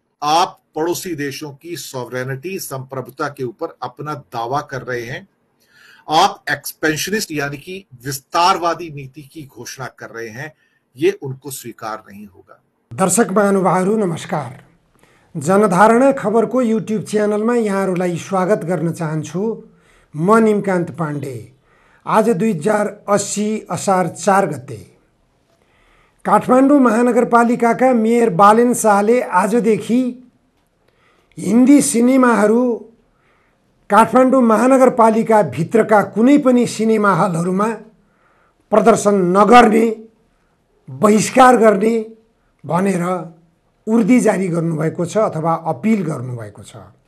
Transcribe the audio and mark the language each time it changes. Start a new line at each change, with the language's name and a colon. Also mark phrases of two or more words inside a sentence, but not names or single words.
Hindi: आप पड़ोसी देशों की सॉवरेनिटी, संप्रभुता के ऊपर अपना दावा कर रहे हैं। आप एक्सपेंशनिस्ट यानी कि विस्तारवादी नीति की घोषणा कर रहे हैं। ये उनको स्वीकार नहीं होगा।
Nepali: दर्शक महानुभावहरू नमस्कार। जनधारणा खबरको युट्युब च्यानलमा यहाँहरूलाई स्वागत गर्न चाहन्छु। म निमकान्त पाण्डे। आज 2080 असार 4 गते काठमाडौँ महानगरपालिकाका मेयर बालेन शाहले आजदेखि हिन्दी सिनेमाहरू काठमाडौँ महानगरपालिका भित्रका कुनै पनि सिनेमा हलहरूमा प्रदर्शन नगर्ने, बहिष्कार गर्ने भनेर उर्दी जारी गर्नुभएको छ अथवा अपिल गर्नुभएको छ।